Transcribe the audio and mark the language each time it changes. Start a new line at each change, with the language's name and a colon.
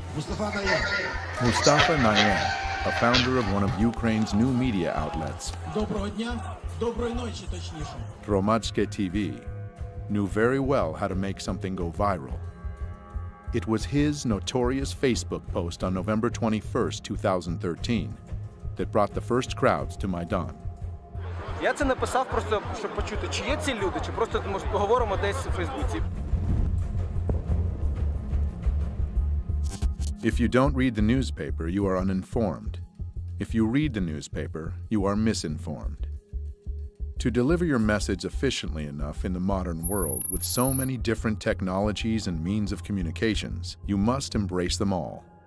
English: Mustafa Nayan, a founder of one of Ukraine's new media outlets, Hromadske TV, knew very well how to make something go viral. It was his notorious Facebook post on November 21st, 2013, that brought the first crowds to Maidan.
Ukrainian: Я це написав просто, щоб почути, чи є ці люди, чи просто може поговоримо десь у Фейсбуці.
English: If you don't read the newspaper, you are uninformed. If you read the newspaper, you are misinformed. To deliver your message efficiently enough in the modern world with so many different technologies and means of communications, you must embrace them all.